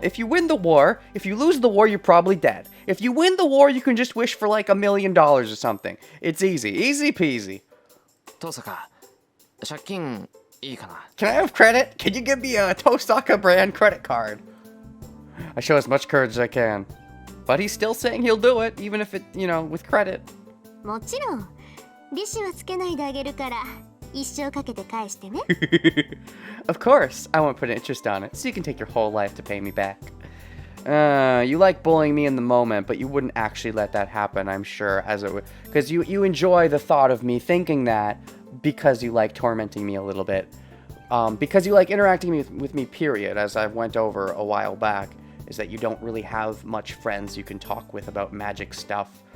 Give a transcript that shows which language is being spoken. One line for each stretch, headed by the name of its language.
English: If you win the war, if you lose the war, you're probably dead. If you win the war, you can just wish for like $1 million or something. It's easy. Easy peasy.
Japanese: 登坂、借金いいかな？
English: Can I have credit? Can you give me a Tosaka brand credit card? I show as much courage as I can. But he's still saying he'll do it, even if it, you know, with credit.
Japanese: もちろん、利子はつけないであげるから、一生かけて返してね。
English: Of course, I won't put interest on it, so you can take your whole life to pay me back. You like bullying me in the moment, but you wouldn't actually let that happen, I'm sure, as it would, because you enjoy the thought of me thinking that because you like tormenting me a little bit, because you like interacting with me, period, as I went over a while back, is that you don't really have much friends you can talk with about magic stuff.